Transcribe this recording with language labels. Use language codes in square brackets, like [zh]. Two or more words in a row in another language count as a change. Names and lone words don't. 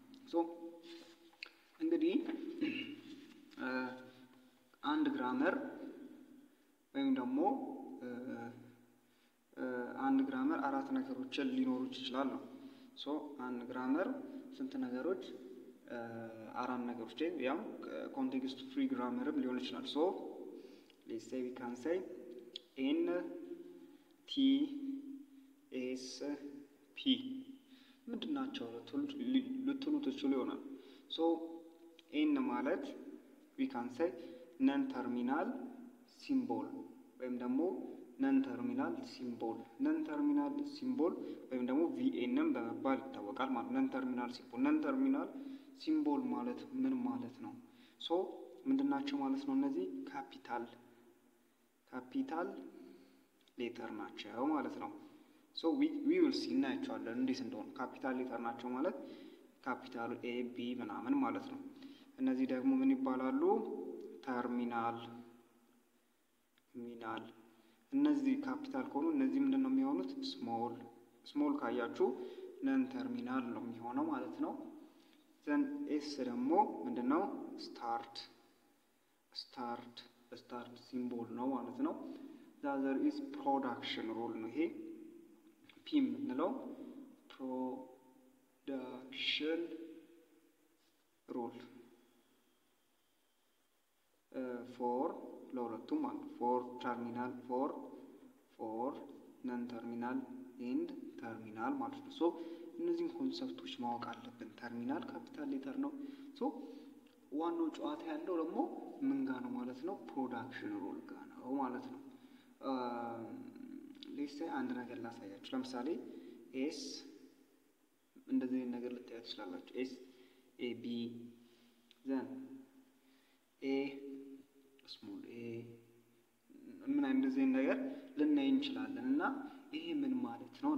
[am] እንግዲህ አንድ ግራመር ወይም ደግሞ አንድ ግራመር አራት ነገሮችን ሊኖሩት ይችላል ነው። አንድ ግራመር ስንት ነገሮች? አራት ነገሮች። ያም [en] context free grammar [am] ሊሆን ይችላል። [en] let's say we can say n t s p [am] ምንድናቸው ልትሉ ትችሉ ይሆናል። n ማለት [en] we can say non terminal symbol [am] ወይም ደግሞ [en] non terminal symbol [am] ወይም ደግሞ vn በመባል ይታወቃል ማለት [en] non terminal symbol [am] ማለት ምን ማለት ነው? ምንድናቸው ማለት ነው? እነዚህ [en] capital letter [am] ናቸው ማለት ነው። [en] we will see [am] እናያቸዋለን እንዴት እንደሆነ። [en] capital letter [am] ናቸው ማለት [en] capital A B [am] ምናምን ማለት ነው። እነዚህ ደግሞ ምን ይባላሉ? ተርሚናል ሚናል። እነዚህ ካፒታል ከሆኑ እነዚህ ምንድነው የሚሆኑት? ስሞል ካያችሁ [en] non terminal [am] ነው የሚሆነው ማለት ነው። [en] then S [am] ደግሞ ምንድነው? [en] start symbol [am] ነው ማለት ነው። [en] there is production rule [am] ነው። ይሄ ፒ የምንለው [en] production rule for [am] ለሁለቱም ማለት [en] for terminal for non terminal and terminal [am] ማለት ነው። እነዚህን ኮንሰፕቶች ማወቅ አለብን። ተርሚናል [en] capital letter [am] ነው። ዋናው ጨዋታ ያለው ደግሞ ምን ጋር ነው ማለት ነው? [en] production rule [am] ጋር ነው ማለት ነው። [en] let's say [am] አንድ ነገር ላሳያችሁ። ለምሳሌ ኤስ እንደዚህ ነገር ልታዩት ትችላላችሁ። [en] S A B then A small A [am] ምን እንደዚህ ነገር ልናይ እንችላለን። እና ይሄ ምን ማለት ነው?